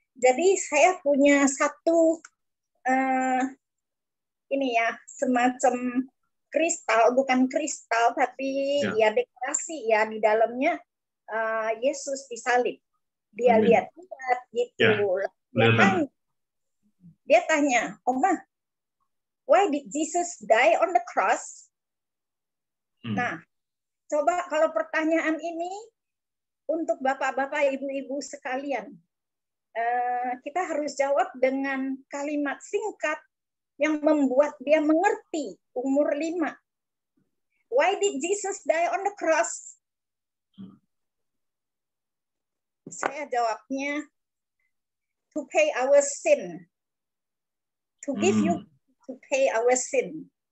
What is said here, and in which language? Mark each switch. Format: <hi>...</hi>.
<id>Jadi saya punya satu ini ya, semacam kristal, bukan kristal tapi ya dekorasi ya, di dalamnya Yesus disalib. Dia lihat gitu. Dia tanya,</id> <en>Oma, why did Jesus die on the cross?</en> <id>Nah, coba kalau pertanyaan ini untuk bapak-bapak, ibu-ibu sekalian, kita harus jawab dengan kalimat singkat yang membuat dia mengerti umur 5.</id> <en>Why did Jesus die on the cross?</en> <id>Saya jawabnya,</id> <en>to pay our sin. To give you to pay our sin.</en>